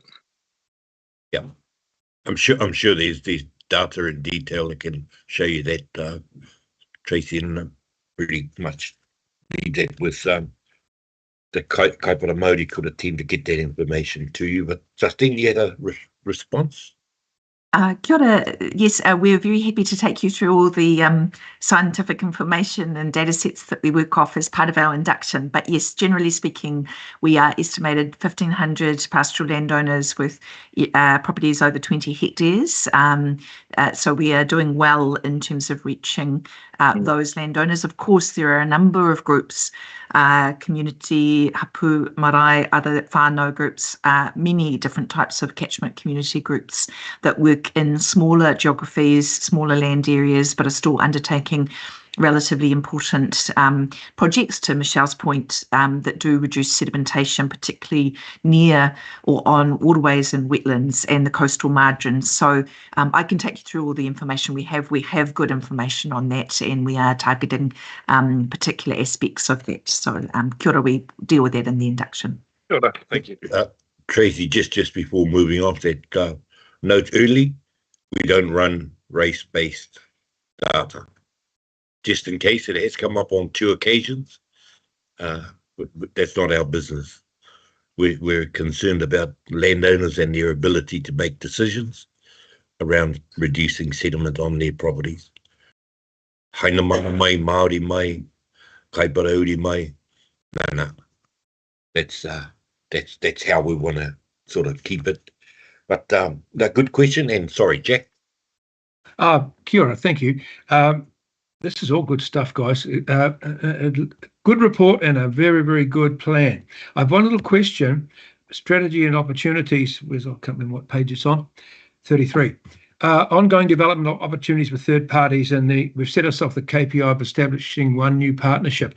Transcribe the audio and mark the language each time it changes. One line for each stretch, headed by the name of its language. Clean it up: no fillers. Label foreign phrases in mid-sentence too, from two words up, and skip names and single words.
English: Yeah, I'm sure there's data in detail that can show you that, Tracy, and pretty much need that with the Kaipara Māori could attempt to get that information to you. But Justine, you had a response?
Māori: Kia ora.
English: Yes, we're very happy to take you through all the scientific information and data sets that we work off as part of our induction. But yes, generally speaking, we are estimated 1,500 pastoral landowners with properties over 20 hectares. So we are doing well in terms of reaching those landowners. Of course, there are a number of groups, community, hapu, marae, other whānau groups, many different types of catchment community groups that work in smaller geographies, smaller land areas, but are still undertaking relatively important projects, to Michelle's point, that do reduce sedimentation, particularly near or on waterways and wetlands and the coastal margins. So I can take you through all the information we have. We have good information on that, and we are targeting particular aspects of that. So
Māori: kia ora,
English: we deal with that in the induction.
Māori: Kia ora,
English: thank you. Tracy, just before moving off that, note early, we don't run race-based data. Just in case it has come up on 2 occasions, but that's not our business. We're concerned about landowners and their ability to make decisions around reducing sediment on their properties.
Māori: Hainamana mai, Māori mai, Kaipara uri mai.
English: No. That's how we want to sort of keep it. But a good question, and sorry, Jack.
Māori: Kia ora,
English: thank you. This is all good stuff, guys. A good report and a very, very good plan. I have one little question. Strategy and opportunities. I can't remember what page it's on. 33. ongoing development of opportunities with third parties, and we've set ourselves the KPI of establishing one new partnership.